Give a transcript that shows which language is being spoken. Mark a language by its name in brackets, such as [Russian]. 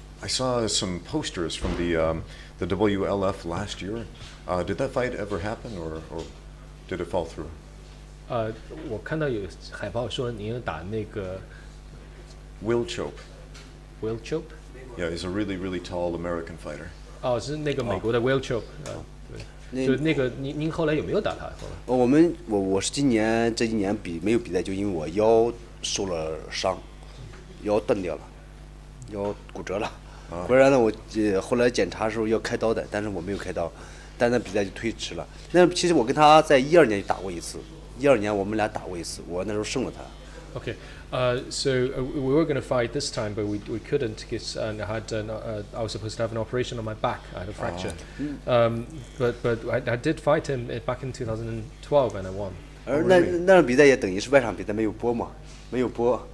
[English] I saw some posters from the WLF last year. Did that fight ever happen, or did it fall through? [Chinese] 我看到有海报说你有打那个 [English] Will Chope. Will Chope? Yeah, he's a really, really tall American fighter. [Chinese] 是那个美国的 Will Chope。就那个您后来有没有打他？我是这一年没有比赛，就因为我腰受了伤，腰断掉了，腰骨折了。不然呢，我后来检查的时候要开刀的，但是我没有开刀，但那比赛就推迟了。那其实我跟他在12年就打过一次，12年我们俩打过一次，我那时候胜了他。 [English] Okay, so we were going to fight this time, but we couldn't because I was supposed to have an operation on my back. I had a fracture. But I did fight him back in 2012 and I won. [Chinese] 那场比赛也等于是外场比赛没有播嘛，没有播。